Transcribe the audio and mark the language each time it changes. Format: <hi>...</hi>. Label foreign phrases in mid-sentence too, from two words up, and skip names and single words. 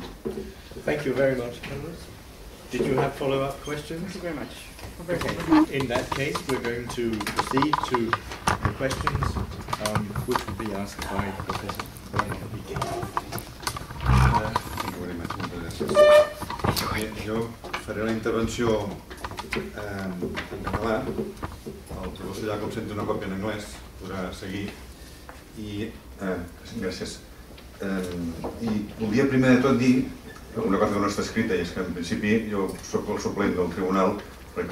<en>Thank you very much, Carlos. Did you have follow-up questions? Thank you very much. Okay. In that case, we're going to proceed to the questions, which will be asked by Professor Thank you very much.</en> <ca>Jo faré una intervenció en català. El professor Jacob sent una còpia en anglès, podrà seguir. I gràcies. I volia primer de tot dir una cosa que no està escrita, i és que en principi jo soc el suplent del tribunal, perquè</ca>